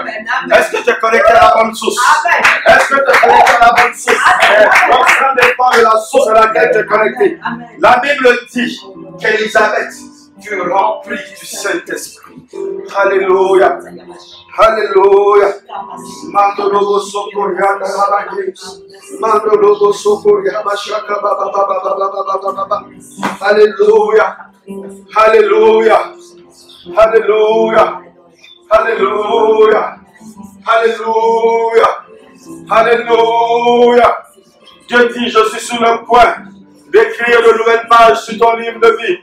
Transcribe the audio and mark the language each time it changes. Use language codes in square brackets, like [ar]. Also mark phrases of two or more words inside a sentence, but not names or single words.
[fr] Amen. Amen. Est-ce que tu es connecté à la bonne source? Amen. Est-ce que tu es connecté à la bonne source? L'ensemble dépend de la source à laquelle tu es connecté. Amen. La Bible dit qu'Élisabeth fut remplie du Saint-Esprit. Alléluia. Alléluia. Mandologo sokoria darabaki. Mandologo sokoria bashaka baba baba baba baba baba. Alléluia. Alléluia. Alléluia. Alléluia. Alléluia. Alléluia. Dieu dit, je suis sur le point d'écrire de nouvelles pages sur ton livre de vie.